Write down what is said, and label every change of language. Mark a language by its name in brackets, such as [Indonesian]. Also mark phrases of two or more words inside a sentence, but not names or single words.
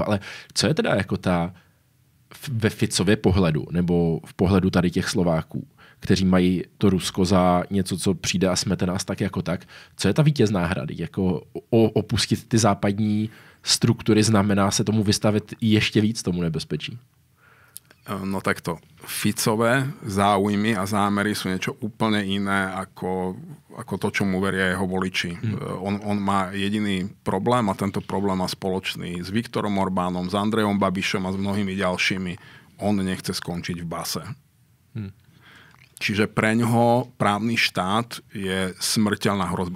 [Czech] Ale co je teda jako ta ve Ficově pohledu, nebo v pohledu tady těch Slováků, kteří mají to Rusko za něco, co přijde a smete nás tak jako tak, co je ta vítězná hra? Jako opustit ty západní struktury znamená se tomu vystavit ještě víc tomu nebezpečí? [Slovak] No takto, Ficové záujmy a zámery sú niečo úplne iné ako to, čo mu veria jeho voliči. On má jediný problém a tento problém má spoločný s Viktorom Orbánom, s Andrejom Babišom a s mnohými ďalšími. On nechce skončiť v base. Čiže pre ňoho právny štát je smrteľná hrozba.